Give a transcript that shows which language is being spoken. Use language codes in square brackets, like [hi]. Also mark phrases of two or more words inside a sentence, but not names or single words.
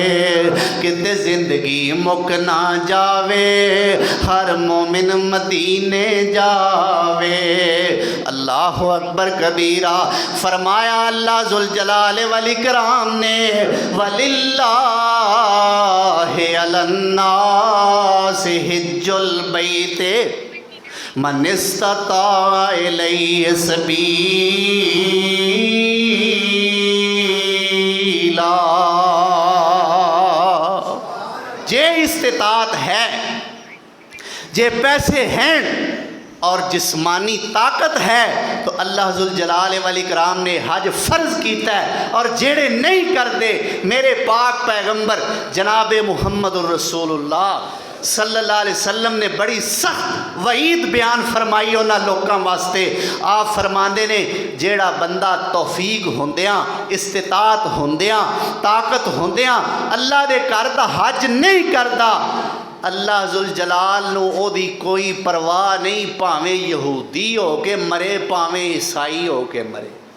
[pa] کتے زندگی مک نہ جاوے ہر مومن مدینے جاوے. [ar] الله أكبر كبيرا. فرمایا الله ذو الجلال والإكرام نے ولله على الناس حج البيت من استطاع إليه سبيلا. [pa] جے استطاعت ہے، جے پیسے ہیں اور جسمانی طاقت ہے تو اللہ ذو الجلال والاکرام نے حج فرض کیا ہے. اور جیہڑے نہیں کرتے میرے پاک پیغمبر جناب محمد رسول اللہ [ar] صلى الله عليه وسلم [pa] نے بڑی سخت وعید بیان فرمائی انہاں لوکاں واسطے. آپ فرماندے نے جیہڑا بندہ توفیق ہوندیاں استطاعت ہوندیاں طاقت ہوندیاں اللہ دے گھر دا حج نہیں کردا، اللہ جل جلال نوں اوہدی کوئی پرواہ نہیں، بھاویں یہودی ہو کے مرے بھاویں عیسائی ہو کے مرے भावें ईसाई हो के मरे।